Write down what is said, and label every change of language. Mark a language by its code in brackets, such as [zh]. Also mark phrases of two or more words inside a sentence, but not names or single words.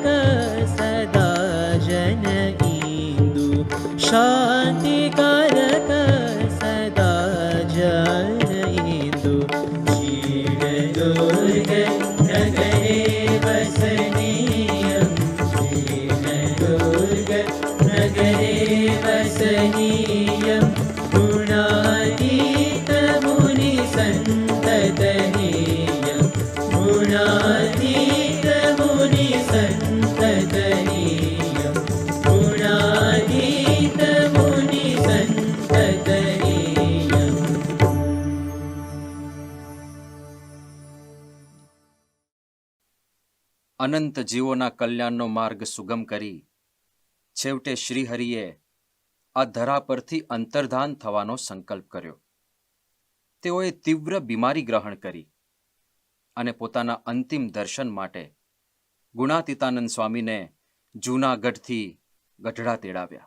[sa] सदा जन इंदु शांतिकारक सदा जन इंदु क्षीरदुर्ग नगरे वसनीयं क्षीरदुर्ग नगरे वसनीयं गुणातीत मुनि संततनीयं गुणातीत मुनि संततनीयं गुणातीत मुनि संततनीयं। [gu] અનંત જીવોના કલ્યાણનો માર્ગ સુગમ કરી છેવટે શ્રીહરિએ આ ધરા પરથી અંતર્ધાન થવાનો સંકલ્પ કર્યો. તેઓએ તીવ્ર બીમારી ગ્રહણ કરી અને પોતાના અંતિમ દર્શન માટે ગુણાતીતાનંદ સ્વામીને જૂનાગઢથી ગઢડા તેડાવ્યા.